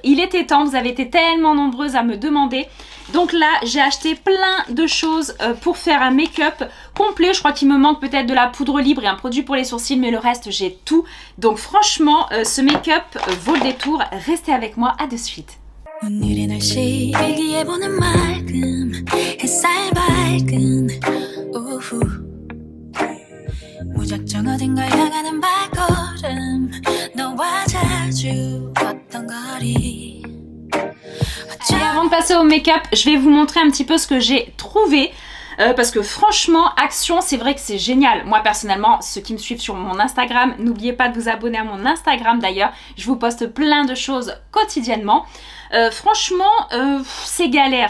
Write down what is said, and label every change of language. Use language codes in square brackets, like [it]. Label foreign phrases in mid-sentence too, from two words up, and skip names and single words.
[fr] Il était temps, vous avez été tellement nombreuses à me demander. Donc là, j'ai acheté plein de choses pour faire un make-up complet. Je crois qu'il me manque peut-être de la poudre libre et un produit pour les sourcils, mais le reste, j'ai tout. Donc franchement, ce make-up vaut le détour. Restez avec moi, à de suite. [ko] 오늘의 날씨 일기예보는 맑음 햇살 밝은 오후 무작정 어딘가 향하는 발걸음 너와 자주 걷던 거리. [fr] Et avant de passer au make-up, je vais vous montrer un petit peu ce que j'ai trouvé. Parce que franchement, Action, c'est vrai que c'est génial. Moi personnellement, ceux qui me suivent sur mon Instagram, n'oubliez pas de vous abonner à mon Instagram d'ailleurs. Je vous poste plein de choses quotidiennement. Franchement, c'est galère.